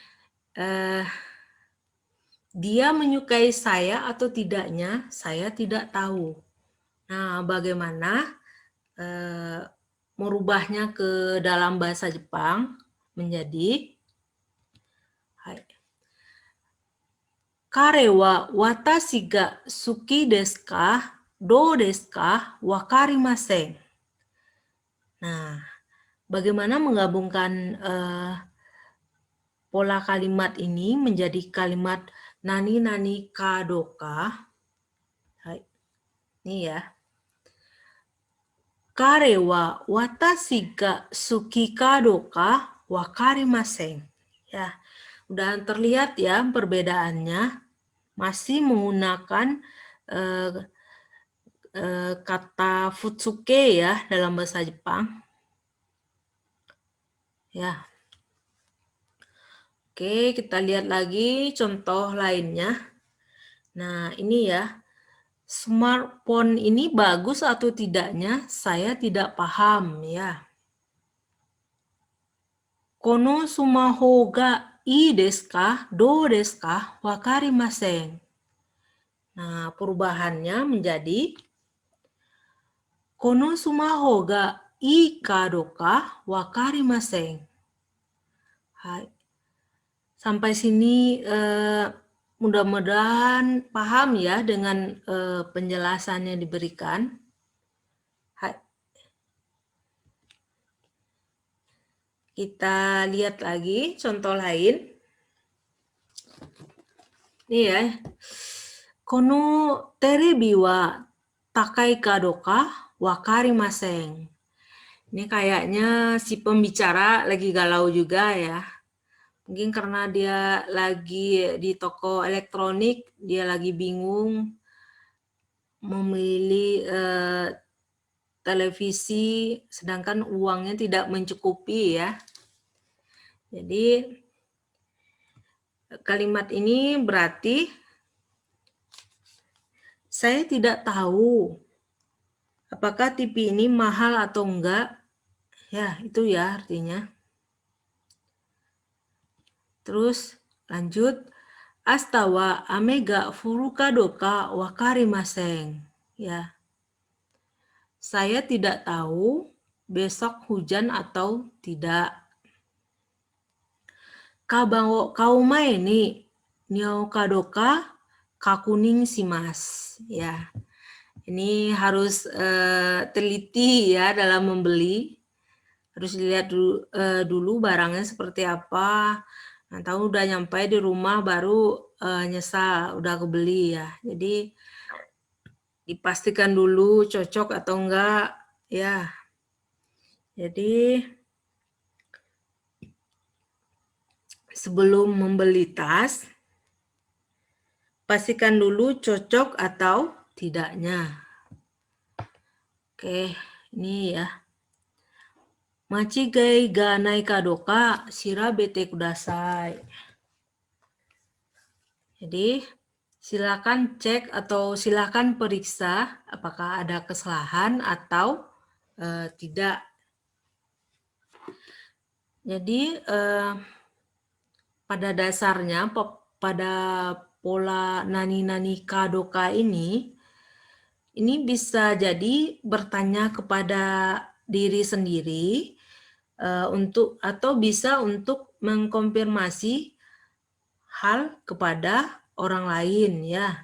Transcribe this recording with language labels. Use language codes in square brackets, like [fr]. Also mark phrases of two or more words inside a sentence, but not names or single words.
[id] Dia menyukai saya atau tidaknya, saya tidak tahu. Nah, bagaimana merubahnya ke dalam bahasa Jepang menjadi [ja] 彼は私が好きですか? どうですか？分かりません. [id] Nah, bagaimana menggabungkan pola kalimat ini menjadi kalimat [ja] 何かどうか? [id] Ini ya. [ja] 彼は私が好きかどうか分かりません. [id] Ya, udah terlihat ya perbedaannya. Masih menggunakan kata futsuke ya dalam bahasa Jepang. Ya. Oke, kita lihat lagi contoh lainnya. Nah, ini ya. Smartphone ini bagus atau tidaknya, saya tidak paham ya. [ja] このスマホがいいですか? どうですか？分かりません. [id] Nah, perubahannya menjadi [ja] このスマホがいいかどうか? 分かりません. [id] Hai. Sampai sini mudah-mudahan paham ya dengan penjelasan yang diberikan. Hai. Kita lihat lagi contoh lain. Ini ya. [ja] このテレビは高いかどうか? 分かりません. [id] Ini kayaknya si pembicara lagi galau juga ya. Mungkin karena dia lagi di toko elektronik, dia lagi bingung memilih televisi, sedangkan uangnya tidak mencukupi ya. Jadi kalimat ini berarti saya tidak tahu apakah TV ini mahal atau enggak. Ya, itu ya artinya. Terus lanjut. [ja] 明日は雨が降るかどうか分かりません. [id] Ya. Saya tidak tahu besok hujan atau tidak. [ja] 買う前に似合うかどうか確認します. [id] Ya. Ini harus teliti ya dalam membeli. Harus dilihat dulu barangnya seperti apa. Nah, tahu udah nyampe di rumah baru nyesal udah kebeli ya. Jadi dipastikan dulu cocok atau enggak ya. Jadi sebelum membeli tas, pastikan dulu cocok atau tidaknya. Oke, ini ya. [ja] 間違いがないかどうか調べてください. [id] Jadi silakan cek atau silakan periksa apakah ada kesalahan atau tidak. Jadi pada dasarnya pada pola [ja] 何かどうか [id] ini bisa jadi bertanya kepada diri sendiri atau bisa untuk mengkonfirmasi hal kepada orang lain ya.